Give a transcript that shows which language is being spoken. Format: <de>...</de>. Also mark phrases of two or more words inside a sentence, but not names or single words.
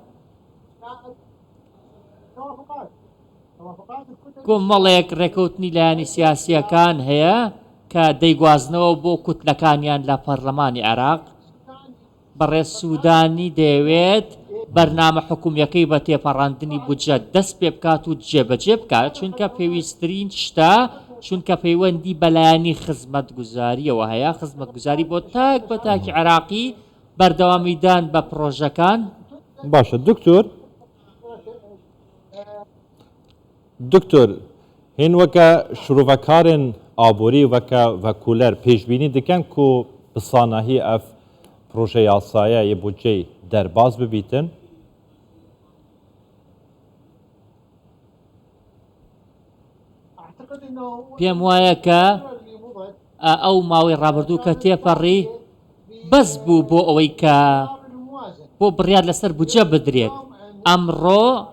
<ckb>کۆمەڵێک ڕێکەوتنی لایەنی سیاسیەکان هەیە کە دەیگوازنەوە بۆ کوتلەکانیان لە پەرلەمانی عێراق بەڕێز سوودانی دەیەوێت بەرنامە حکوومیەکەی بە تێپەڕاندنی بودجە دەست پێ بکات و جێبەجێ بکات چونکە پێویستترین شتە چونکە پەیوەندی بەلایەنی خزمەتگوزاریەوە هەیە خزمەتگوزاری بۆ تاک بە تاکی عێراقی بەردەوامیدان بە پرۆژەکان</ckb> <ku>باشە دکتۆر هین وەکە شرۆڤەکارên ئابووری وەکە ڤەکولەر پێشبینی دکەن ku bi sanahî ev proje yasaya yê budceyê derbas bibîtin</ku> <ckb>پێم وایە کە ئەو ماوەی ڕابردوو کە تێپەڕی بەس بوو بۆ ئەوەی کە بۆ بڕیار لەسەر بودجە بدرێت ئەمڕۆ</ckb>